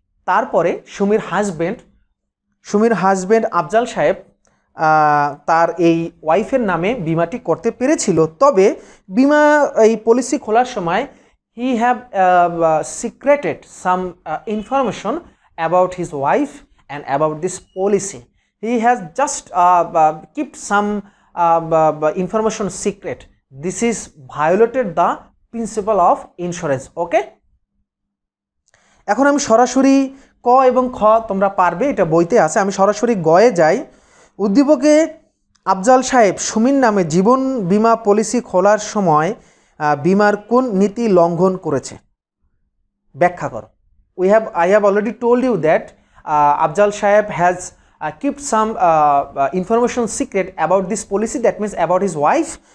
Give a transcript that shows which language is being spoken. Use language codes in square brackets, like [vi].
[bn] তারপরে সুমির হাজব্যান্ড আফজাল সাহেব তার এই ওয়াইফের নামে বীমাটি করতে পেরেছিল, তবে বীমা এই পলিসি খোলার সময় [en] he have secreted some information about his wife and about this policy. He has just kept some information secret. This is violated the principle of insurance. Okay? [bn] এখন আমি সরাসরি ক এবং খ তোমরা পারবে, এটা বইতে আছে। আমি সরাসরি গয়ে যাই। উদ্দীপকে আফজাল সাহেব সুমির নামে জীবন বীমা পলিসি খোলার সময় বীমার কোন নীতি লঙ্ঘন করেছে? ব্যাখ্যা করো। [en] I have already told you that Afzal Saheb has kept some information secret about this policy, that means about his wife,